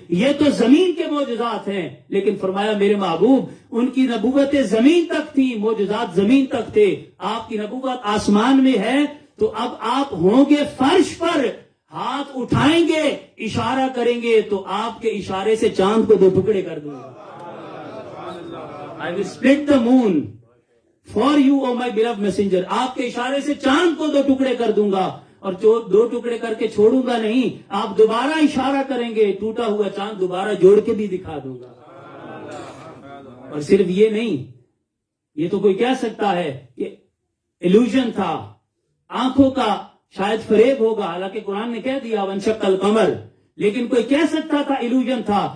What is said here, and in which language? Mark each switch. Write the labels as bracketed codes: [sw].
[ur] یہ تو زمین کے معجزات ہیں. لیکن فرمایا میرے محبوب ان کی نبوتیں زمین تک تھی، معجزات زمین تک تھے، آپ کی نبوت آسمان میں ہے. تو اب آپ ہوں گے فرش پر، ہاتھ اٹھائیں گے، اشارہ کریں گے تو آپ کے اشارے سے چاند کو 2 ٹکڑے کر دوں گا. [en] I will split the moon for you, O my beloved messenger. [ur] آپ کے اشارے سے چاند کو 2 ٹکڑے کر دوں گا، اور 2 ٹکڑے کر کے چھوڑوں گا نہیں. آپ دوبارہ اشارہ کریں گے، ٹوٹا ہوا چاند دوبارہ جوڑ کے بھی دکھا دوں گا. اور صرف یہ نہیں، یہ تو کوئی کہہ سکتا ہے کہ ایلوژن تھا، آنکھوں کا شاید فریب ہوگا، حالانکہ قرآن نے کہہ دیا [ar] وانشق القمر، [ur] لیکن کوئی کہہ سکتا تھا ایلوژن تھا.